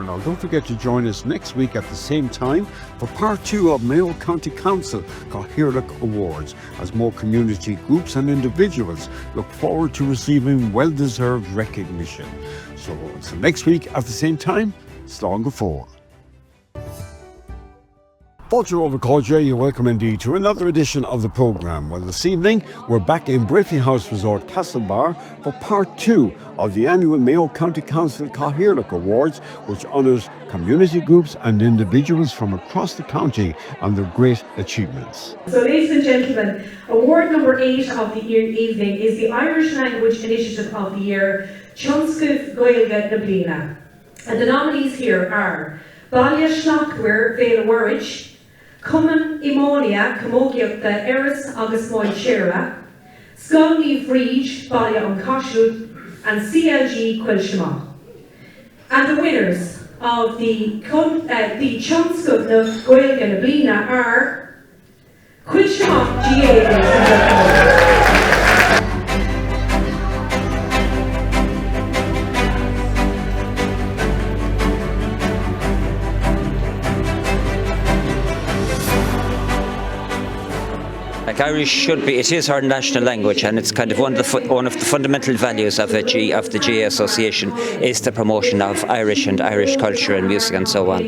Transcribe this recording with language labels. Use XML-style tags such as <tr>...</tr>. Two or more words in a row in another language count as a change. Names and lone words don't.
<en>Now, don't forget to join us next week at the same time for part 2 of Mayo County Council Cathaoirleach Awards, as more community groups and individuals look forward to receiving well-deserved recognition. So, until next week at the same time,</en> <ga>slán go fóill. Fáilte Overcóide,</ga> <en>you're welcome indeed to another edition of the programme. Well, this evening we're back in Breaffy House Resort, Castlebar, for part 2 of the annual Mayo County Council Cathaoirleach Awards, which honours community groups and individuals from across the county and their great achievements. So, ladies and gentlemen, award number 8 of the evening is the Irish Language Initiative of the Year,</en> <ga>Tionscadh Gaeilge na Bliana.</ga> <en>And the nominees here are Baile Shlachwer Vela Warridge, Cumann Imonia Camogiachta Eris agus Moid Shera, Scully Vreej Baile an Cashut, and CLG Quilshama. And the winners of the</en> <ga>Tionscadh na Gaeilge na Bliana</ga> <en>are Quilshama GA. Irish should be, it is our national language, and it's kind of one of the fundamental values of the GA Association is the promotion of Irish and Irish culture and music and so on.</en>